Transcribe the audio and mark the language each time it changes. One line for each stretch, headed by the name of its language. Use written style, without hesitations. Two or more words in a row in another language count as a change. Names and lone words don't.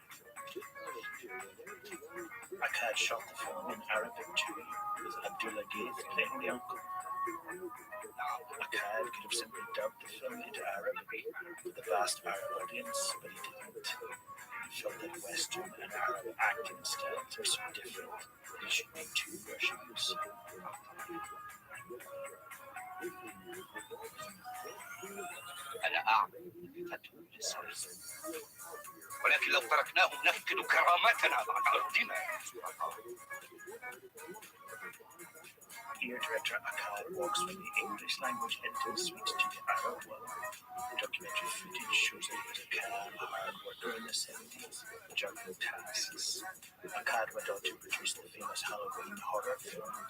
English: Akkad shot the film in Arabic too, with Abdullah Gaith playing the uncle. Akkad could have simply dubbed the film into Arabic with the vast Arab audience, but he didn't. He felt that Western and Arab acting styles are so different that he should make two versions.
Arabic: أنا أعمل فتوى للسويس، ولكن لو تركناهم نفقد كرامتنا بعد أرضنا.
English: Here, director Akkad walks from the English language into the suite to the Arab one. The documentary footage shows that he was a calm, hard worker in the 70s, juggling tasks. Akkad went on to produce the famous Halloween horror films.